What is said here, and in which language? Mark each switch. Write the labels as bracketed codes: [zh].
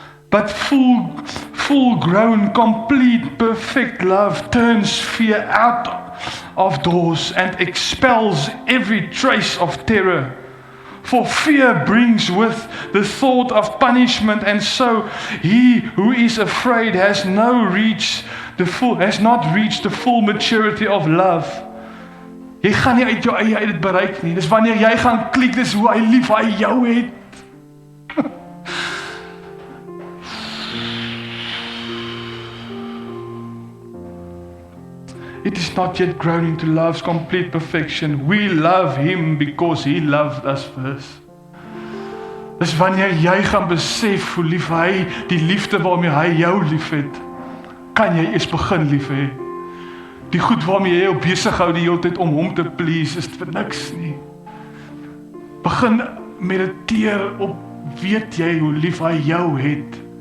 [en] But full-grown, complete, perfect love turns fear out of doors and expels every trace of terror. For fear brings with the thought of punishment, and so he who is afraid has not reached the full maturity of love. [af] Jy gaan nie uit jou eie uit dit bereik nie. Dis wanneer jy gaan klik, dis hoe hy lief hy jou het. [en] It is not yet grown into love's complete perfection. We love him because he loved us first. [af] Dis wanneer jy gaan besef hoe lief hy, die liefde waarmee hy jou lief het, kan jy eers begin lief hê. Die goed waarmee jy jou besig hou die hele tyd om hom te please, is vir niks nie. Begin mediteer op, weet jy hoe lief hy jou het.